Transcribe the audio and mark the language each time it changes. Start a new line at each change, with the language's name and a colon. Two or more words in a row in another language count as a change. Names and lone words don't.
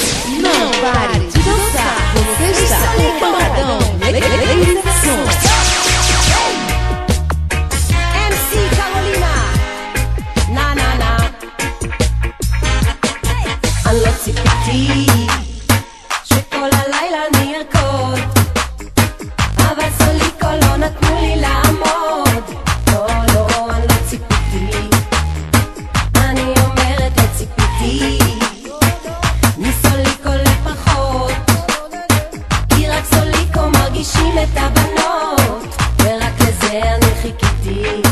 Portuguese: Não pare de dançar. Você está no Pancadão.
English: Ladies and Sons.
Portuguese: MC Carolina. Na na na.
Hebrew: אני לא ציפיתי שכל הלילה אני ארקוד, אבל סוליקו לא נתנו לי לעמוד. לא, לא, אני לא ציפיתי. אני אומרת לא ציפיתי מסוליקו לפחות, כי רק סוליקו מרגישים את הבנות, ורק לזה אני חיכיתי.